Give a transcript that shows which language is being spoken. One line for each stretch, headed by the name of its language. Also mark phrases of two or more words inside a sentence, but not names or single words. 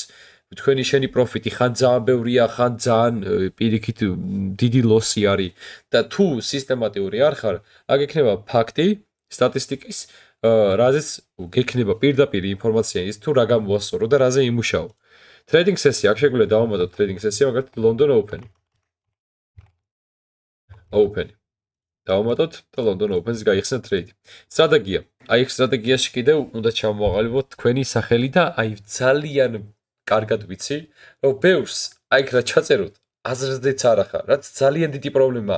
Georgian: შენი პროფიტი ხან ძალიან ბევრია, ხან ძალიან პირიქით დიდი ლოსი არის და თუ სისტემატიური არ ხარ, აქ ექნება ფაქტი, სტატისტიკის, რაზეც გექნება პირდაპირ ინფორმაცია ის თუ რა გამოასწორო და რაზე იმუშაო.
English: Trading session,
Georgian: აქ შეგვიძლია დავამატოთ
English: trading session,
Georgian: მაგალითად London Open. დავამატოთ და London Open-ს გაიხსნა ტრეიდი. სტრატეგია. აი ეს სტრატეგიაში კიდევ უნდა ჩამოვაყალიბოთ თქვენი სახელი და აი ძალიან კარგად ვიცი, რომ ბევრს აი რა ჩაწეროთ, აზრზეც არ ახარ, რაც ძალიან დიდი პრობლემაა.